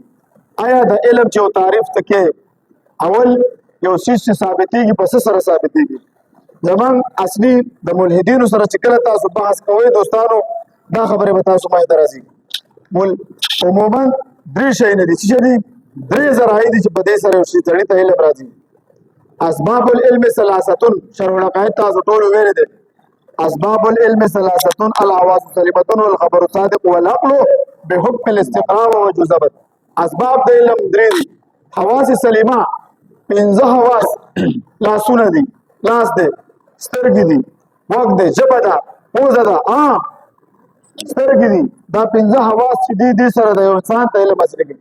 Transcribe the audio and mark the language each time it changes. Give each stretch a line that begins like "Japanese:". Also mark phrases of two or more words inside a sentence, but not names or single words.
Pashto: آیا د علم چې یو تعریف ته کې اول یو څیز چې ثابتېږي په څه سره ثابتېږي؟ زموږ اصلي د ملحدینو سره چې کله تاسو بحث کوئ دوستانو دا خبرې به تاسو باندې راځي. عموما درې شیونه دي چې دي درې ذرایع دي چې په دې سره یو شي سړي ته علم راځي.
Arabic: اسباب العلم ثلاثه
Pashto: شرح العقائد تاسو ټول ویل دي.
Arabic: اسباب العلم ثلاثه الحواس سليمه والخبر صادق والعقل بحكم الاستقامه وجذبت.
Pashto: اسباب د علم درې دي.
Arabic: حواس سلیمه
Pashto: 15 حواس لاسونه دي، لاس دی، سترګې دي، غوږ دی، ژبه ده، پوزه ده، سترګې دي. دا 15 حواس چې دي دې سره د یو انسان ته علم حاصل کړي.